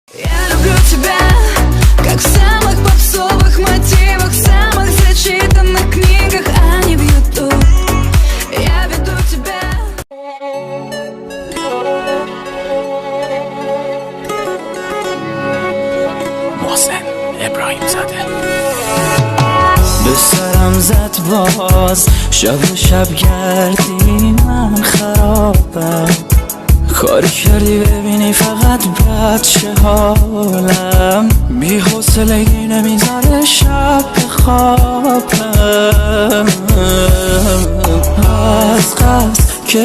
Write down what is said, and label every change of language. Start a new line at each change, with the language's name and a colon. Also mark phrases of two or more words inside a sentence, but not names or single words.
Russian: Я люблю тебя, как в самых попсовых мотивах, в самых зачитанных книгах, а не в YouTube. Я веду тебя.
Persian: محسن ابراهیم زاده به سرم زد باز شب و شب گردی من خرابم کاری کردی ببینی فقط بد چه حالم بی حوصلگی نمیذاره شب بخوابم از قصد که